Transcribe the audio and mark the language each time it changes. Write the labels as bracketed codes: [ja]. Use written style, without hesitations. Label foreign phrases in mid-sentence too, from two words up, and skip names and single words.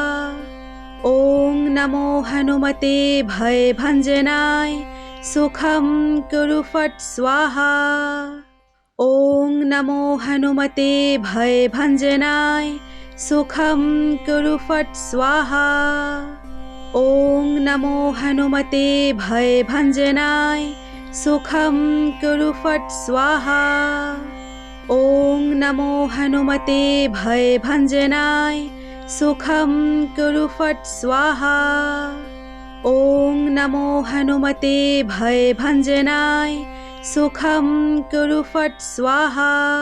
[sa] ওং নমো হনুমতে ভয় ভঞ্জনায় সুখম কুরু ফট স্বাহা। ওং নমো হনুমতে ভয় ভঞ্জনায় সুখম কুরু ফট স্বাহা। ওং নমো হনুমতে ভয় ভঞ্জনায় सुखं कुरु फट् स्वाहा। ॐ नमो हनुमते भयभञ्जनाय सुखं कुरु फट् स्वाहा। ॐ नमो हनुमते भयभञ्जनाय सुखं कुरु फट् स्वाहा।